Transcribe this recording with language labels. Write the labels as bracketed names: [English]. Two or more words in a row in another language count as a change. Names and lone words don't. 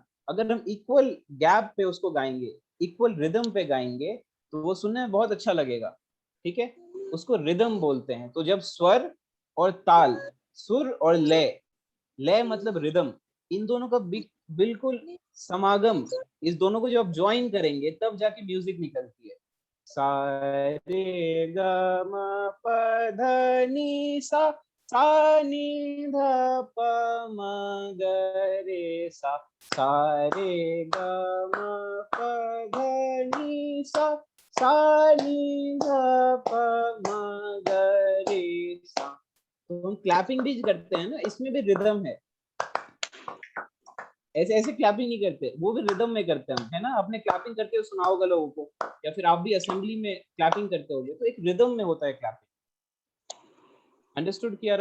[Hindi] अगर हम [English] equal gap [Hindi] पे उसको गाएंगे, [English] equal rhythm [Hindi] पे गाएंगे, तो वो सुनने में बहुत अच्छा लगेगा, ठीक है? उसको रिदम बोलते हैं। तो जब स्वर और ताल, सुर और लय, लय मतलब रिदम, इन दोनों का बिल्कुल समागम, इस दोनों को जब आप ज्वाइन करेंगे तब जाके म्यूजिक निकलती है। सा रे ग म प ध नि सा, सा नि ध प म ग रे सा, सा रे ग म प ध नि सा, सा नि ध प म ग रे सा। तो हम क्लैपिंग भी करते हैं ना, इसमें भी रिदम है। ऐसे ऐसे क्लैपिंग नहीं करते, वो भी रिदम में करते हैं हम, है ना? आपने क्लैपिंग करते हुए सुना होगा लोगों को, या फिर आप भी असेंबली में क्लैपिंग करते होगे, तो एक रिदम में होता है क्लैपिंग। अंडरस्टूड किया?